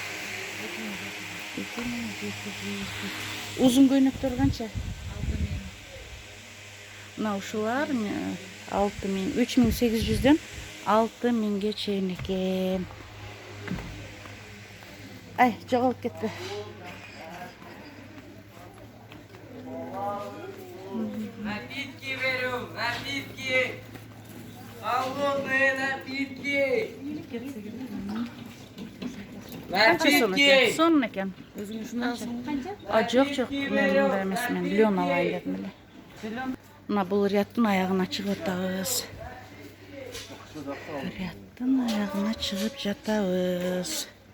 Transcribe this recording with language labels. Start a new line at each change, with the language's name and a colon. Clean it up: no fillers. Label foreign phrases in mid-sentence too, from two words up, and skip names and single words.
Kyrgyz: Узун көйнөктөр канча? Мына ушулар 6000, 3800дөн 6000ге чейин экен. Ай, жоголуп кетпе.
Russian: Напитки берем, напитки. Холодные напитки.
Kyrgyz: Канча сом экен?
Russian: Напитки.
Kyrgyz: Сонун экен. Жок, мен мындай эмес, мен лен алайын дедим эле. Мына бул рядтын аягына чыгып атабыз. Рядтын аягына чыгып жатабыз.